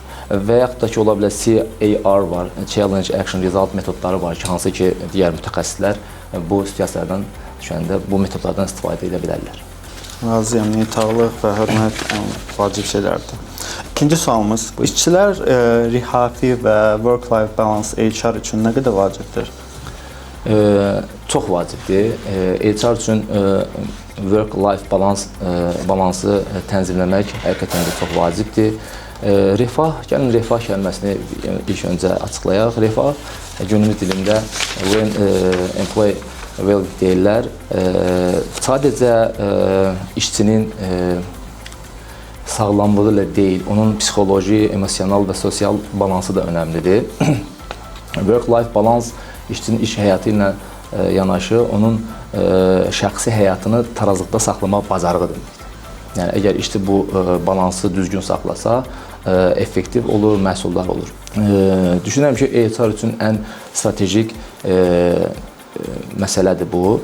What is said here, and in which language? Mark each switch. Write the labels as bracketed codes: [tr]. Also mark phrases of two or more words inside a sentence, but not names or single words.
[az] Və yaxud da ki, ola bilər CAR var, [en] Challenge, Action, Result [az] metodları var ki, hansı ki, digər mütəxəssislər bu situasiyalardan düşəndə bu metodlardan istifadə edə bilərlər. Razıyam, neytarlıq və hörmət vacib şeylərdir. İkinci sualımız, işçilər rihafi və [en] work-life balance [az] HR üçün nə qədər vacibdir? Çox vacibdir. HR üçün [en] work-life balansı [az] tənzimləmək həqiqətən də çox vacibdir. Refah, gəlin refah kəlməsini ilk öncə açıqlayaq. Refah günümüz dilində [en] when employee well [az] deyirlər. Sadəcə işçinin sağlamlığı ilə deyil, onun psixoloji, emosional və sosial balansı da önəmlidir. [en] Work-life balance [az] işçinin iş həyatı ilə yanaşı, onun şəxsi həyatını tarazlıqda saxlamaq bacarığı deməkdir. Yəni, əgər işçi bu balansı düzgün saxlasa, effektiv olur, məhsuldar olur. Düşünürəm ki, HR üçün ən strategik məsələdir bu.